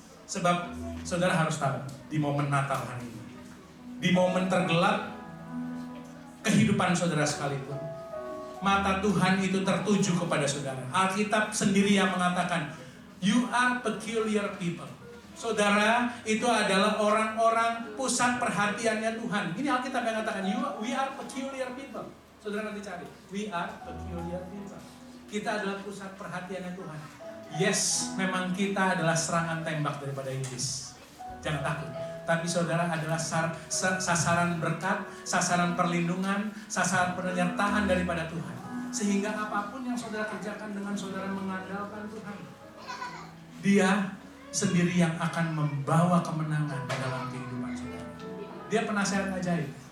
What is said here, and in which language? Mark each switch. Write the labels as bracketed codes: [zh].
[id] Sebab saudara harus tahu, di momen Natal hari ini, di momen tergelap kehidupan saudara sekalipun, mata Tuhan itu tertuju kepada saudara. Alkitab sendiri yang mengatakan, [en] you are peculiar people. [id] Saudara itu adalah orang-orang pusat perhatiannya Tuhan. Ini Alkitab yang mengatakan, [en] we are peculiar people. [id] Saudara nanti cari, [en] we are peculiar people. [id] Kita adalah pusat perhatiannya Tuhan. Yes, memang kita adalah serangan tembak daripada iblis. Jangan takut. Tapi saudara adalah sasaran berkat, sasaran perlindungan, sasaran penyertaan daripada Tuhan. Sehingga apapun yang saudara kerjakan dengan saudara mengandalkan Tuhan, Dia sendiri yang akan membawa kemenangan di dalam kehidupan saudara. Dia penasehat ajaib.